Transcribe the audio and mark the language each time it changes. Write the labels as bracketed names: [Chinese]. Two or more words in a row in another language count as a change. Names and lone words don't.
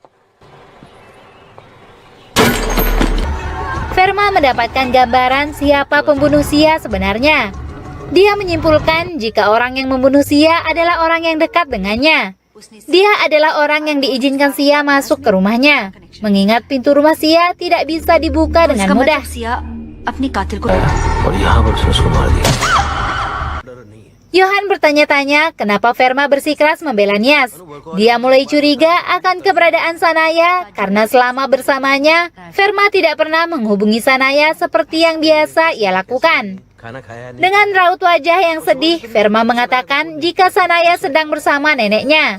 [Indonesian] Verma mendapatkan gambaran siapa pembunuh Sia sebenarnya. Dia menyimpulkan jika orang yang membunuh Sia adalah orang yang dekat dengannya. Dia adalah orang yang diizinkan Sia masuk ke rumahnya, mengingat pintu rumah Sia tidak bisa dibuka dengan mudah. [Hindi] सिया अपनी कातिल को और यहाँ पर उसने उसको मार दिया. [Indonesian] Johan bertanya-tanya kenapa Verma bersikeras membela Nias. Dia mulai curiga akan keberadaan Sanaya karena selama bersamanya, Verma tidak pernah menghubungi Sanaya seperti yang biasa ia lakukan. Dengan raut wajah yang sedih, Verma mengatakan jika Sanaya sedang bersama neneknya.